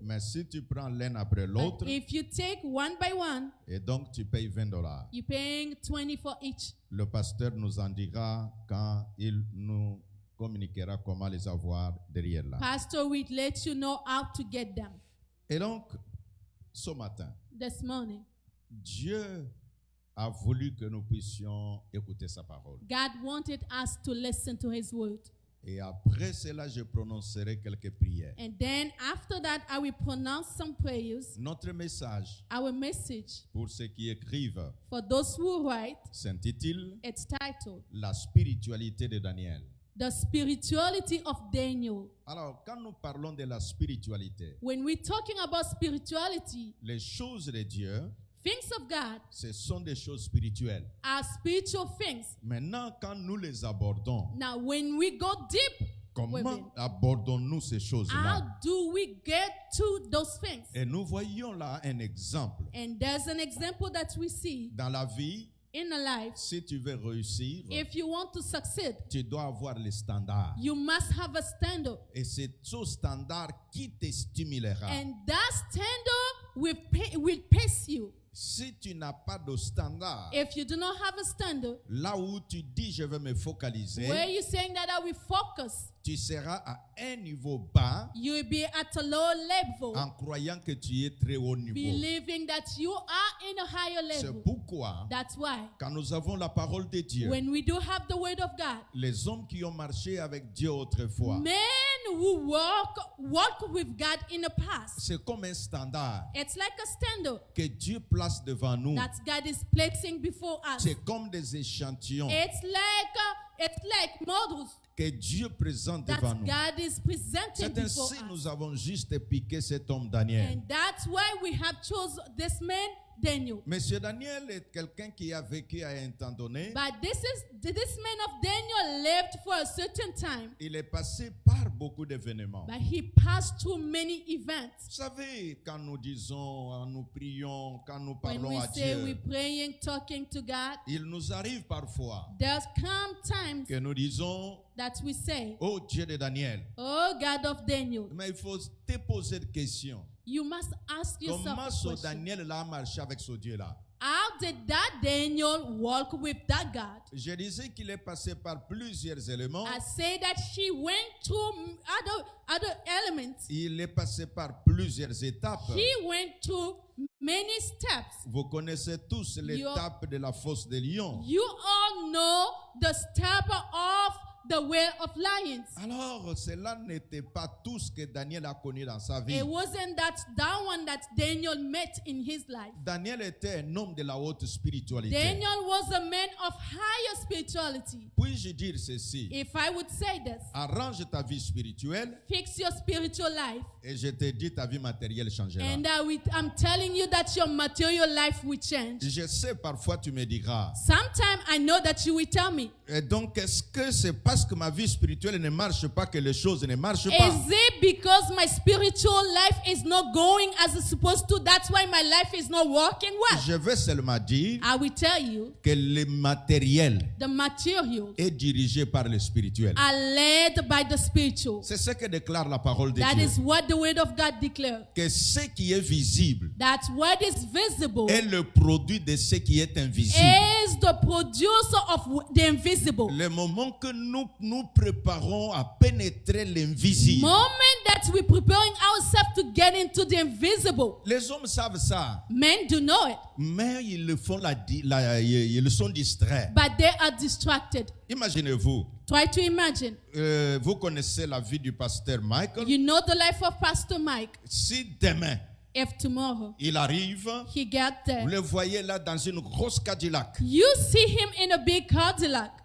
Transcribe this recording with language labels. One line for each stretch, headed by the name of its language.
French: Mais si tu prends l'un après
English: But
French: l'autre,
English: if you take one by one,
French: et donc tu payes $20.
English: you're paying 20 for each.
French: Le pasteur nous en dira quand il nous communiquera comment les avoir derrière là.
English: Pastor will let you know how to get them.
French: Et donc, ce matin,
English: This morning,
French: Dieu a voulu que nous puissions écouter sa parole.
English: God wanted us to listen to His word.
French: Et après cela, je prononcerai quelques prières.
English: And then after that, I will pronounce some prayers.
French: Notre message,
English: Our message,
French: pour ceux qui écrivent,
English: for those who write,
French: s'intitule
English: it's titled,
French: La spiritualité de Daniel.
English: The Spirituality of Daniel.
French: Alors, quand nous parlons de la spiritualité,
English: When we're talking about spirituality,
French: les choses de Dieu,
English: things of God
French: ce sont des choses spirituelles.
English: are spiritual things.
French: Maintenant, quand nous les abordons,
English: Now, when we go deep,
French: comment abordons-nous ces
English: how
French: choses-là?
English: do we get to those things?
French: Et nous voyons là un exemple.
English: And there's an example that we see
French: Dans la vie,
English: in a life.
French: si tu veux réussir,
English: If you want to succeed,
French: tu dois avoir les standards.
English: you must have a standard.
French: Et c'est ce standard qui te stimulera.
English: And that standard will pace you.
French: Si tu n'as pas de standard,
English: If you do not have a standard,
French: là où tu dis je vais me focaliser,
English: where you're saying that I will focus,
French: tu seras à un niveau bas
English: you will be at a low level,
French: en croyant que tu es très haut niveau.
English: believing that you are in a higher
French: C'est
English: level.
French: pourquoi,
English: That's why
French: quand nous avons la parole de Dieu,
English: when we do have the word of God,
French: les hommes qui ont marché avec Dieu autrefois,
English: men who walk with God in the past,
French: c'est comme un standard
English: it's like a standard
French: que Dieu place devant nous.
English: that God is placing before us.
French: C'est comme des échantillons
English: It's like models
French: que Dieu présente
English: that
French: devant nous.
English: God is presenting
French: C'est
English: before
French: ainsi
English: us.
French: nous avons juste piqué cet homme Daniel.
English: And that's why we have chosen this man, Daniel.
French: Monsieur Daniel est quelqu'un qui a vécu à un temps donné.
English: But this man of Daniel lived for a certain time,
French: Il est passé par beaucoup d'événements.
English: but he passed through many events.
French: Vous savez, quand nous disons, nous prions, quand nous
English: When
French: parlons
English: we
French: à
English: say
French: Dieu,
English: we're praying, talking to God,
French: il nous arrive parfois
English: there's come times
French: que nous disons,
English: that we say,
French: oh Dieu de Daniel.
English: oh God of Daniel.
French: Mais il faut te poser des questions.
English: You must ask yourself
French: Comment
English: a
French: ce
English: question.
French: Daniel là a marché avec ce Dieu-là?
English: How did that Daniel walk with that God?
French: Je disais qu'il est passé par plusieurs éléments.
English: I say that he went through other elements.
French: Il est passé par plusieurs étapes.
English: He went through many steps.
French: Vous connaissez tous l'étape de la fosse des lions.
English: You all know the step of the way of lions.
French: Alors, cela n'était pas tout ce que Daniel a connu dans sa vie.
English: It wasn't that one that Daniel met in his life.
French: Daniel était un homme de la haute spiritualité.
English: Daniel was a man of higher spirituality.
French: Puis-je dire ceci?
English: If I would say this,
French: Arrange ta vie spirituelle
English: fix your spiritual life.
French: et je te dis ta vie matérielle changera.
English: And I'm telling you that your material life will change.
French: Je sais, parfois tu me diras.
English: Sometime I know that you will tell me.
French: Et donc, est-ce que c'est parce que ma vie spirituelle ne marche pas que les choses ne marchent pas?
English: Is it because my spiritual life is not going as it's supposed to? That's why my life is not working well.
French: Je veux seulement dire
English: I will tell you
French: que le matériel
English: the materials
French: est dirigé par le spirituel.
English: are led by the spiritual.
French: C'est ce que déclare la parole de
English: That
French: Dieu.
English: is what the word of God declares.
French: Que ce qui est visible
English: That what is visible
French: est le produit de ce qui est invisible.
English: is the producer of the invisible.
French: Le moment que nous nous préparons à pénétrer l'invisible.
English: Moment that we're preparing ourselves to get into the invisible.
French: Les hommes savent ça,
English: Men do know it,
French: mais ils le font ils sont distraits.
English: but they are distracted.
French: Imaginez-vous,
English: Try to imagine.
French: vous connaissez la vie du pasteur Michael.
English: You know the life of Pastor Mike.
French: Si demain
English: If tomorrow
French: il arrive,
English: he got
French: vous
English: there,
French: le voyez là dans une grosse Cadillac
English: you see him in a big Cadillac.